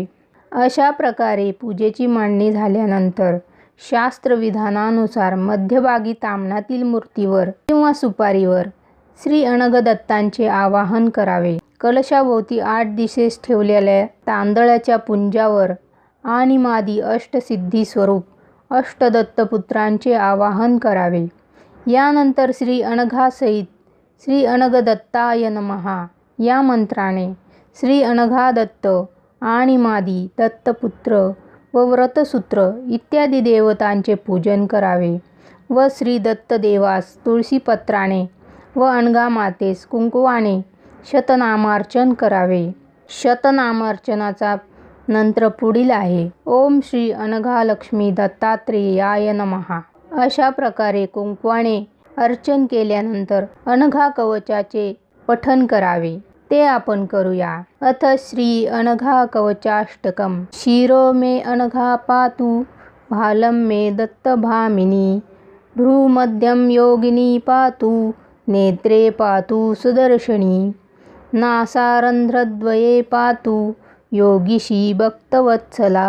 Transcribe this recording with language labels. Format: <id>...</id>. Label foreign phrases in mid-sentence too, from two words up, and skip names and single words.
<mr>अशा प्रकारे पूजेची मांडणी झाल्यानंतर शास्त्रविधानानुसार मध्यभागी ताम्हणातील मूर्तीवर किंवा सुपारीवर श्री अनघ दत्तांचे आवाहन करावे. कलशाभोवती 8 दिशेस ठेवलेल्या तांदळाच्या पुंजावर आणि मादी अष्टसिद्धी स्वरूप अष्टदत्तपुत्रांचे आवाहन करावे. यानंतर</mr> <sa>श्री अनघासहित श्री अनघ दत्ताय नमः</sa> <mr>या मंत्राने श्री अनघा दत्त आणि मादी दत्तपुत्र व व्रतसूत्र इत्यादी देवतांचे पूजन करावे व श्री दत्तदेवास तुळशीपत्राने व अनघा मातेस कुंकवाने शतनामार्चन करावे. शतनामार्चनाचा मंत्र पुढील आहे:</mr> <sa>ओम श्री अनघालक्ष्मी दत्तात्रेयाय नमः.</sa> <mr>अशा प्रकारे कुंकवाने अर्चन केल्यानंतर अनघा कवचाचे पठण करावे. ते आपण करूया.</mr> <sa>अथ श्री अनघा कवचाष्टकम्. शिरो मे अनघा पातु भालं मे दत्तभामिनी. भ्रूमध्यं योगिनी पातु नेत्रे पातु सुदर्शनी. नासारन्ध्रद्वये पातु योगिशी भक्तवत्सला.</sa>